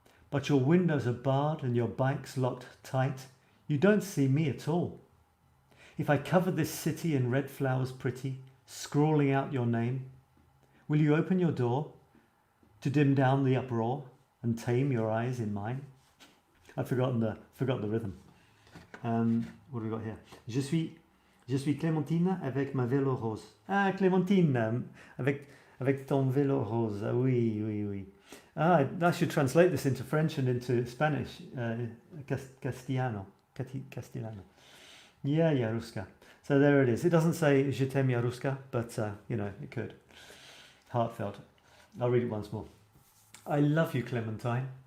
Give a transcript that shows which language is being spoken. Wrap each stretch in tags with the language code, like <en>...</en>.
<en>But your windows are barred and your bike's locked tight. You don't see me at all. If I cover this city in red flowers pretty, scrawling out your name, will you open your door to dim down the uproar and tame your eyes in mine. I've forgotten the rhythm. What do we got here?</en> <fr>Je suis Clémentine avec ma vélo rose. Ah, Clémentine, avec ton vélo rose. Ah, oui, oui, oui.</fr> <en>Ah, I should translate this into French and into Spanish. Castellano. Yeah, Yaruska. So there it is. It doesn't say</en> <fr>Je t'aime</fr> <en>Yaruska, but you know, it could. Heartfelt. I'll read it once more. I love you, Clementine.</en>